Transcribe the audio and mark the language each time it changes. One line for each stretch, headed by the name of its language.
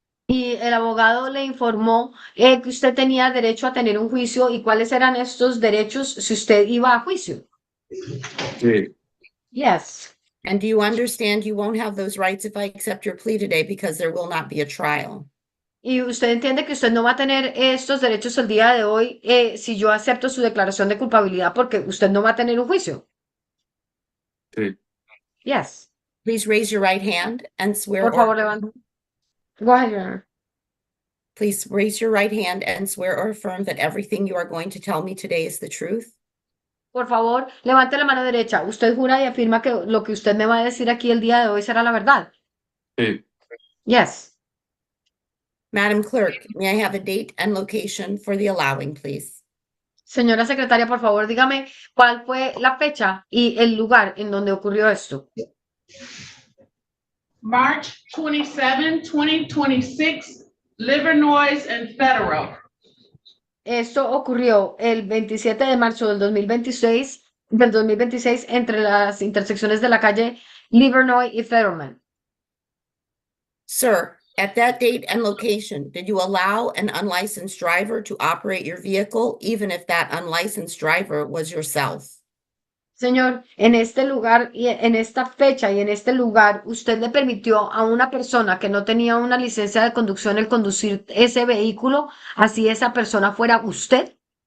Spanish: Y el abogado le informó que usted tenía derecho a tener un juicio y cuáles eran estos derechos si usted iba a juicio. Sí,
English: Yes. And do you understand you won't have those rights if I accept your plea today because there will not be a trial?
Spanish: Y usted entiende que usted no va a tener estos derechos el día de hoy si yo acepto su declaración de culpabilidad porque usted no va a tener un juicio. sí.
English: Yes. Please raise your right hand and swear
Spanish: Por favor,
English: or
Spanish: levante.
English: Go ahead, Your Honor. please raise your right hand and swear or affirm that everything you are going to tell me today is the truth.
Spanish: Por favor, levante la mano derecha. Usted jura y afirma que lo que usted me va a decir aquí el día de hoy será la verdad. Sí.
English: Yes. Madam Clerk, may I have a date and location for the allowing, please?
Spanish: Señora secretaria, por favor, dígame cuál fue la fecha y el lugar en donde ocurrió esto.
English: March 27, 2026, Livernois and Federal.
Spanish: Esto ocurrió el 27 de marzo del 2026 entre las intersecciones de la calle Livernois y Federman.
English: Sir, at that date and location, did you allow an unlicensed driver to operate your vehicle, even if that unlicensed driver was yourself?
Spanish: Señor, en este lugar y en esta fecha y en este lugar, ¿usted le permitió a una persona que no tenía una licencia de conducción el conducir ese vehículo, así esa persona fuera usted?